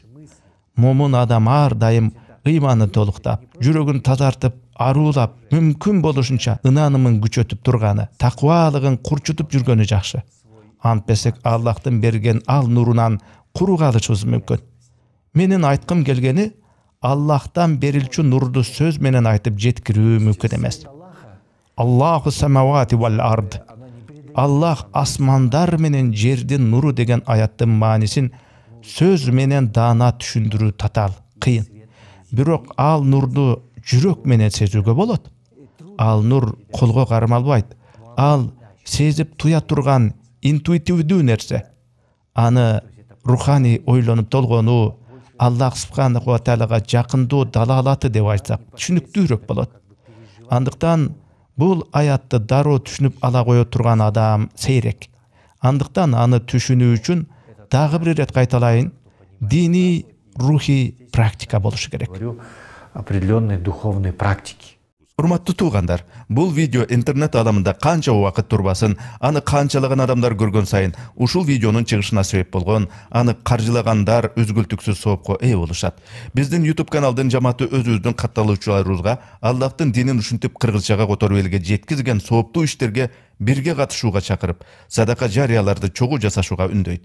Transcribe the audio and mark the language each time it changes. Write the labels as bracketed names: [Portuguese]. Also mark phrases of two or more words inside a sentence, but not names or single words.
[Kyrgyz] Момун адам ар дайым ыйманын толуктап, жүрөгүн тазартып, аруулап, мүмкүн болушунча ынанымын күчөтүп турганы, такыбалыгын курчутуп жүргөнү жакшы. Антпесек Аллахтын берген ал нурунан куру калышыбыз мүмкүн. Менин айткым келгени, Аллахтан берилчү нурду сөз менен айтып жеткирүү мүмкүн эмес. [Arabic] الله السماوات والأرض. [Kyrgyz] Аллах асмандар менен жердин нуру деген аяттын маанисин сөз менен даана түшүндүрүү татаал, кыйын. Бирок ал нурду жүрөк менен сезүүгө болот. Ал нур колго кармалбайт. Ал сезип туя турган интуитивдүү нерсе. Аны руханий ойлонуп толгонуу, Аллах субханаху ва таалага жакындоо далалаты деп айтсак, түшүнүктүүрөөк болот. Андыктан бул аятты дароо түшүнүп ала кое турган адам сейрек. Андыктан аны түшүнүү үчүн дагы бир ирет кайталайын, диний, рухий практика болушу керек. [Russian] Определенные духовные практики. [Kyrgyz] Урматтуу туугандар, бул видео интернет аламында канча убакыт турбасын, аны канчалаган адамдар көргөн сайын ушул видеонун чыгышына себеп болгон, аны каржылагандар үзгүлтүксүз соопко ээ болушат. Биздин YouTube каналдын жамааты өзүбүздүн катталуучуларыбызга Аллахтын динин ушинтип кыргызчага которуп элге жеткизген сооптуу иштерге бирге катышууга чакырып, садака жарыяларды чогуу жасашууга үндөйт.